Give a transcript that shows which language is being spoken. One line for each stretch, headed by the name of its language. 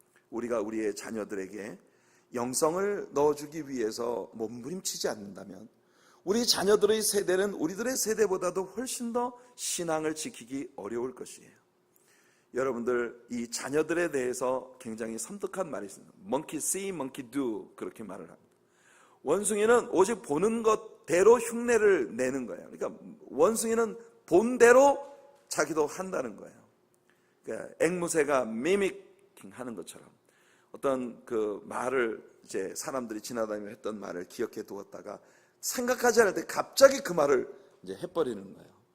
Korean: 우리가 우리의 자녀들에게 영성을 넣어주기 위해서 몸부림치지 않는다면 우리 자녀들의 세대는 우리들의 세대보다도 훨씬 더 신앙을 지키기 어려울 것이에요. 여러분들 이 자녀들에 대해서 굉장히 섬뜩한 말이 있습니다.
English: Monkey see, monkey do,
Korean: 그렇게 말을 합니다. 원숭이는 오직 보는 것대로 흉내를 내는 거예요. 그러니까 원숭이는 본대로 자기도 한다는 거예요. 그러니까 앵무새가 미미킹 하는 것처럼 어떤 그 말을 이제 사람들이 지나다니며 했던 말을 기억해 두었다가 생각하지 않을 때 갑자기 그 말을 이제 해버리는 거예요.